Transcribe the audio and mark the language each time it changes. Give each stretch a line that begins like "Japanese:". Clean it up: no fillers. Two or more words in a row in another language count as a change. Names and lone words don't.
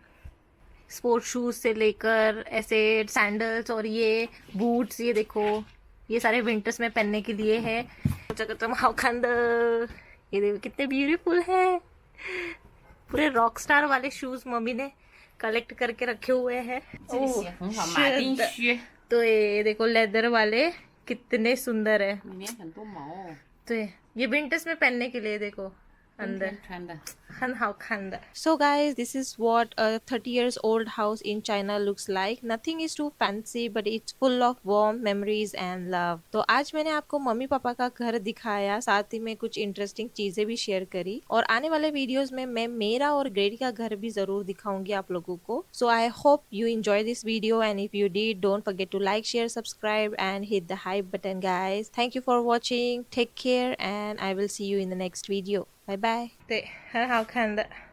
English: sport shoes
Hindi: से लेकर ऐसे सैंडल्स और ये बूट्स, ये देखो ये सारे विंटर्स में पहनने के लिए है। ये देखो कितने ब्यूटीफुल है, पूरे
English: rock star
Hindi: वाले शूज मम्मी ने कलेक्ट करके रखे हुए हैं।
Chinese: 这个鞋很好，马丁靴，
Hindi: तो ये देखो लेदर वाले कितने सुंदर है।
Chinese: 里面很多毛哦，
Hindi: तो ये विंटर्स में पहनने के लिए देखो
Chinese: 冬
Hindi: अंदर
Chinese: 天穿的。
English: So guys, this is what a 30 years old house in China looks like. Nothing is too fancy, but it's full of warm memories and love.
Hindi: तो आज मैंने आपको मम्मी पापा का घर दिखाया, साथ ही में कुछ इंटरेस्टिंग चीजें भी शेयर करी। और आने वाले वीडियोस में मैं मेरा और ग्रेडी का घर भी जरूर दिखाऊंगी आप लोगों को।
English: So I hope you enjoy this video, and if you did, don't forget to like, share, subscribe and hit the hype button guys. Thank you for watching. Take care and I will see you in the next video. Bye bye.
Chinese: 对，很好看的。